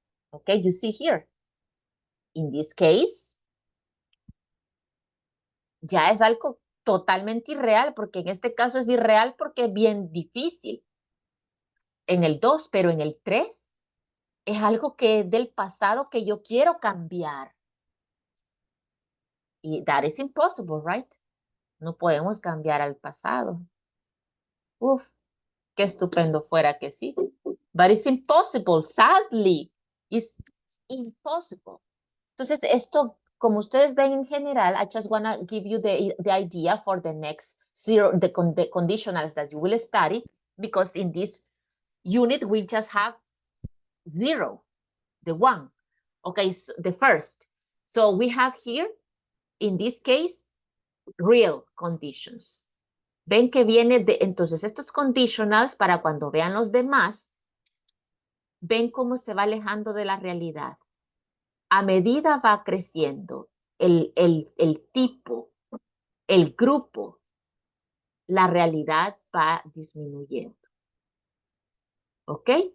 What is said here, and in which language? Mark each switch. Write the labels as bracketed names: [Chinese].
[English] Okay, you see here. In this case, [Spanish] ya es algo totalmente irreal, porque en este caso es irreal porque es bien difícil. En el 2, pero en el 3 es algo que es del pasado que yo quiero cambiar. [English] Y that is impossible, right? [Spanish] No podemos cambiar al pasado. Uf, qué estupendo fuera que sí. [English] But it's impossible, sadly. It's impossible. [Spanish] Entonces, esto, como ustedes ven en general, [English] I just want to give you the idea for the next the conditionals that you will study, because in this unit, we just have 0, the 1. Okay, so the first. So we have here, in this case, real conditions. [Spanish] Ven que viene de, entonces estos conditionals, para cuando vean los demás, ven cómo se va alejando de la realidad. a medida va creciendo el tipo, el grupo, la realidad va disminuyendo. ¿Ok?